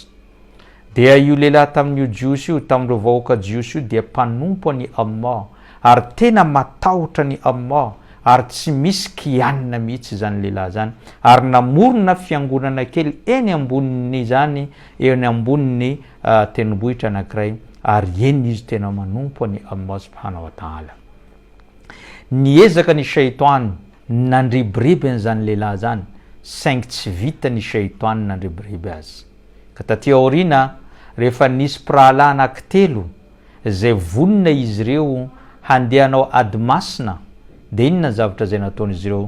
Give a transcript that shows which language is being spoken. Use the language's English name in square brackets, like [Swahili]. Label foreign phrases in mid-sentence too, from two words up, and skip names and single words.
[Malagasy] Dia io lehilahy tamin'io jiosy io, tamin'ireo vahoaka jiosy io dia mpanompo any Allah ary tena matahotra ny Allah ary tsy misy kianina mihitsy zany lehilahy zany ary namorona fiangonana kely eny amboniny zany eny amboniny tendrombohitra anankiray ary eny izy tena manompo any Allah [Arabic] سبحانه وتعالى. [Malagasy] Niezaka ny shaitany nandribiriby an'izany lehilahy zany saingy tsy vita ny shaitany nandribiriby azy. Ka taty aorina rehefa nisy mpirahalahy anankitelo izay vonona izy ireo handehanao ady masina dia inona zavatra izay nataon'izy ireo?